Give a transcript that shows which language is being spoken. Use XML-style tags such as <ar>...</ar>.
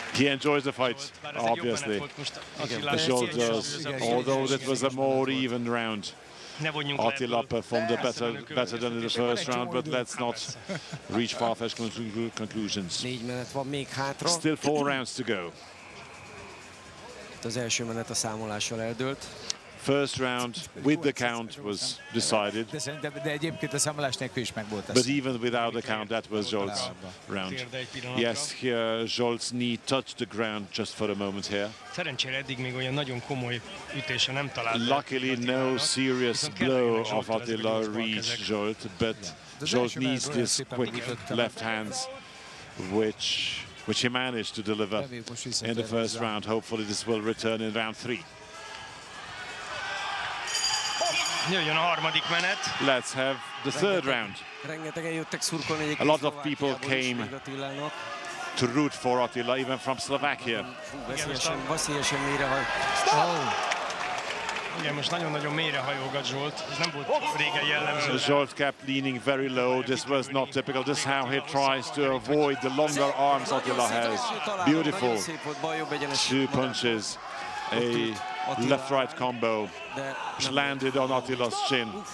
<en>He enjoys the fight, obviously. Zsolt does, although it was a more even round. Attila performed better than in the first round, but let's not reach far-fetched conclusions. Still 4 rounds to go.</en> <hu>Az első menet a számolással eldőlt.</hu> <en>First round with the count was decided.</en> <hu>De egyébként a számolás nélkül is meg volt ez.</hu> <en>But even without the count, that was Zsolt's round. Yes, here Zsolt's knee touched the ground just for a moment here.</en> <hu>Szerencsére eddig még olyan nagyon komoly ütése nem talált.</hu> <en>Luckily, no serious blow of Attila reached Zsolt, but Zsolt needs this quick left hands, which he managed to deliver in the first round. Hopefully, this will return in round 3.</en> <hu>Jöjjön a harmadik menet.</hu> <en>Let's have the third round.</en> <hu>Rengetegen jöttek szurkolni egyébként.</hu> <en>A lot of people came to root for Attila, even from Slovakia.</en> <hu>Veszélyesen mérehaj. Igen, most nagyon-nagyon mélyre hajogat Zsolt. Ez nem volt régen jellemző.</hu> <en>Zsolt kept leaning very low. This was not typical. This is how he tries to avoid the longer arms Attila has. Beautiful. 2 punches. A left-right combo, which landed on Attila's chin.</en>